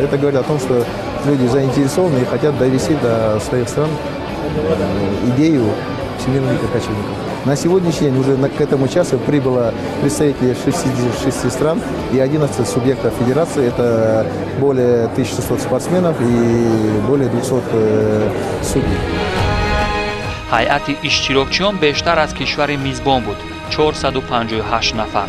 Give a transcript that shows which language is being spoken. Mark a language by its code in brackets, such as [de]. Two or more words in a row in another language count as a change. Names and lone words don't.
[ru] Это говорит о том, что люди заинтересованы и хотят довести до своих стран идею Всемирных игр кочевников. На сегодняшний день уже к этому часу прибыло представители 66 стран и 11 субъектов федерации. Это более 1600 спортсменов и более 200 судей. [tg] ҳайати иштирокчиён бештар аз кишвари мизбон буд 458 нафар.